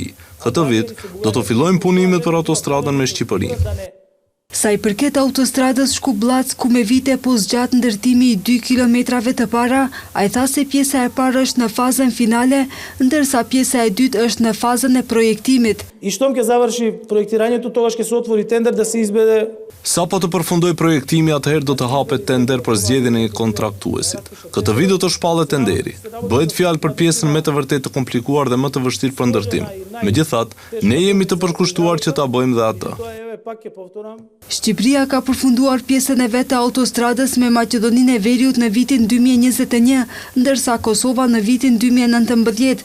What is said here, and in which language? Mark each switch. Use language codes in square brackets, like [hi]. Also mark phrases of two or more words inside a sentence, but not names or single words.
[sq] Këtë vit do të fillojmë punimet për autostradën me Shqipërinë. Sa i përket autostradës Shkup-Blac, ku me vite po zgjat ndërtimi i 2 kilometrave të para, ai tha se pjesa e parë është në fazën finale, ndërsa pjesa e dytë është në fazën e projektimit. [mk] И штом ќе заврши проектирањето, тогаш ќе се отвори тендер да се избеде. [sq] Sa po të përfundoj projektimi, atëherë do të hapet tender për zgjedhjen e kontraktuesit. Këtë vit do të shpallet tenderi. Bëhet fjalë për pjesën me të vërtet të komplikuar dhe më të vështirë për ndërtim. Megjithatë, ne jemi të përkushtuar që ta bëjmë dhe atë. Shqipëria ka përfunduar pjesën e vet të autostradës me Maqedoninë e Veriut në vitin 2021, ndërsa Kosova në vitin 2019.